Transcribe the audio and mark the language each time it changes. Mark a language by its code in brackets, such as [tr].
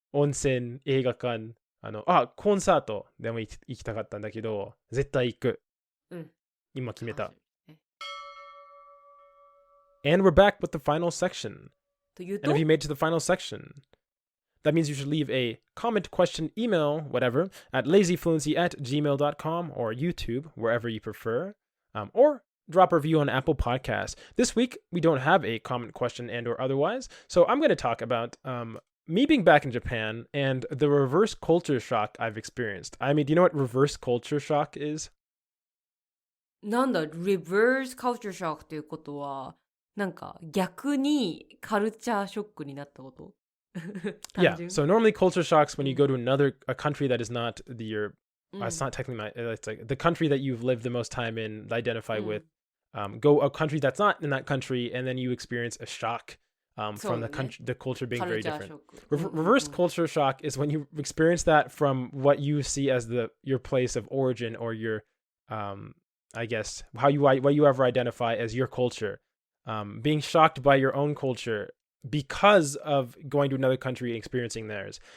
[ja] 温泉、映画館、コンサートでも行きたかったんだけど、絶対行く。今決めた。 [en] And we're back with the final section. [ja] という [en] And [ja] と [en] if you made it to the final section, that means you should leave a comment, question, email, whatever, at lazyfluency@gmail.com or YouTube, wherever you prefer, or drop a review on Apple Podcasts. This week, we don't have a comment, question, and or otherwise, so I'm going to talk about me being back in Japan and the reverse culture shock I've experienced. I mean, do you know what reverse culture shock is? [ja] なんだ、reverse culture shock ということは、なんか逆にカルチャーショックになったこと？ [en] Yeah. [ja] 単純？ [en] So normally culture shocks when you go to a country that is not it's not technically it's like the country that you've lived the most time in, identify with, go a country that's not in that country, and then you experience a shock from the culture being very different. Reverse culture shock is when you experience that from what you see as your place of origin or your I guess what you ever identify as your culture, being shocked by your own culture because of going to another country and experiencing theirs.